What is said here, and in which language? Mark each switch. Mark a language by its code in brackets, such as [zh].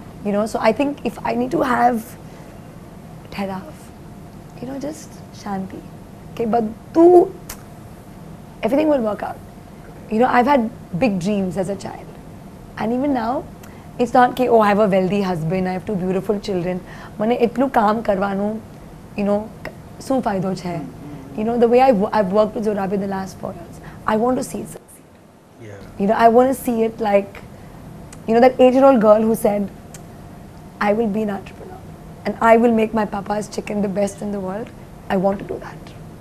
[en] You know, so I think if I need to have ठहराव, you know, just shanti. Okay, બધું everything will work out. You know, I've had big dreams as a child. And even now, it's not કે oh, I have a wealthy husband, I have 2 beautiful children. [gu] મને એટલું કામ કરવાનું, [en] you know, [gu] શું ફાયદો છે? [en] You know, the way I've worked with Zorabi the last 4 years, I want to see it succeed. Yeah. You know, I want to see it like, you know, that 8-year-old girl who said, I will be an entrepreneur and I will make my papa's chicken the best in the world. I want to do that.